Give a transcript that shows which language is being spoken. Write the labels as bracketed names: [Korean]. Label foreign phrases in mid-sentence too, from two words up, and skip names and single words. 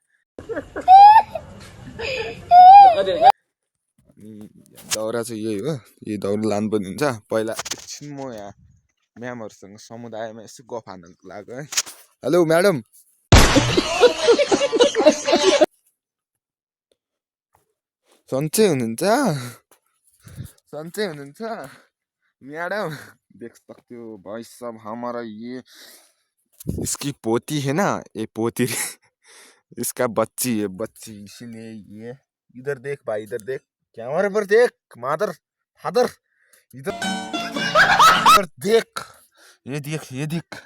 [Nepali] अनि दाउरा चाहिँ यही हो, यही दाउरा लानु पनि हुन्छ। पहिला एकछिन म यहाँ म्यामहरूसँग समुदायमा यसो गफ हान्नको लाग्यो है। हेलो म्याडम, सन्चै हुनुहुन्छ? सन्चै हुनुहुन्छ मैडम? [Hindi] देख सकते हो भाई साहब, हमारा ये इसकी पोती है ना, ये पोती इसका बच्ची है, बच्ची, इसीलिए ये इधर देख भाई, इधर देख, कैमरे पर देख, मादर फादर, इधर देख, ये देख, ये देख।